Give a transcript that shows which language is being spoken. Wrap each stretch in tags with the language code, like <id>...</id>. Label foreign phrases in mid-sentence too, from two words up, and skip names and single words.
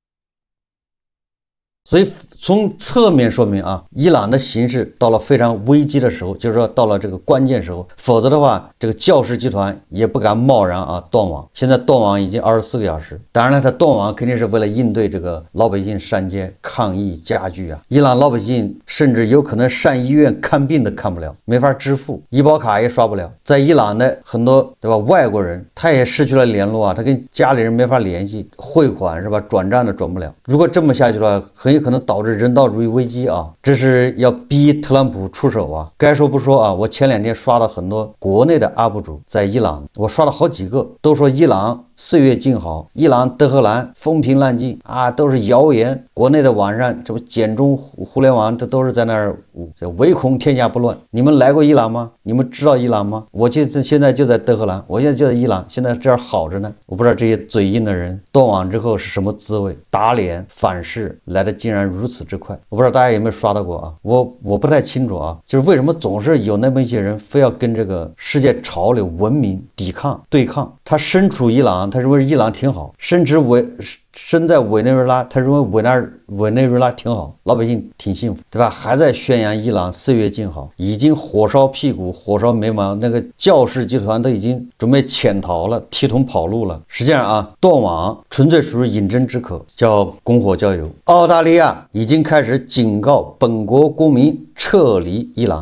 <zh>所以從側面說明伊朗的形勢到了非常危機的時候，就是說到了這個關鍵時候，否則的話這個教士集團也不敢貿然斷網。現在斷網已經24個小時，當然了，他斷網肯定是為了應對這個老百姓上街抗議加劇伊朗老百姓甚至有可能上醫院看病都看不了，沒法支付，醫保卡也刷不了。在伊朗的很多对吧外國人他也失去了聯絡他跟家裡人沒法聯繫，匯款是吧轉賬都轉不了。如果這麼下去的話，很很有可能導致人道主義危機啊！這是要逼特朗普出手啊！該說不說啊，我前2天刷了很多國內的 UP 主在伊朗，我刷了好幾個，都說伊朗歲月靜好，伊朗德黑蘭風平浪靜啊，都是謠言。國內的網上這不簡中互聯網，這都是在那兒唯恐天下不亂。你們來過伊朗嗎？你們知道伊朗嗎？我現在就在德黑蘭，我現在就在伊朗，現在這兒好着呢。我不知道這些嘴硬的人斷網之後是什麼滋味，打臉反噬來的竟然如此之快。我不知道大家有沒有刷到過啊？我不太清楚啊，就是為什麼總是有那麼一些人非要跟這個世界潮流文明抵抗对抗。他身處伊朗，他認為伊朗挺好；身在委内瑞拉，他认為委內瑞拉挺好，老百姓挺幸福，对吧？還在宣揚伊朗歲月靜好，已經火燒屁股，火燒眉毛，那個教士集團都已經準備潛逃了，提桶跑路了。實際上啊，斷網純粹屬於飲鴆止渴，叫拱火澆油。澳大利亞已經開始警告本國公民撤離伊朗。</zh>